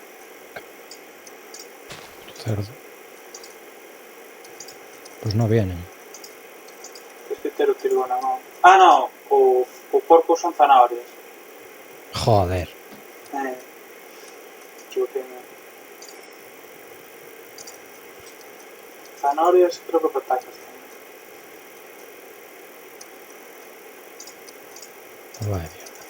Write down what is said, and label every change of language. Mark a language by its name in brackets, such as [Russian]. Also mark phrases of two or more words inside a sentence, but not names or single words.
[Spanish] Tu cerdo. Pues no vienen. Es que te lo tiro [Portuguese] na mão. [Spanish] Ah, no. [Galician] O porco son zanahorias. [Spanish] Joder. [Galician] Equivoqueime. Zanahorias creo que patacas tamén. [Spanish] Pues vaya mierda.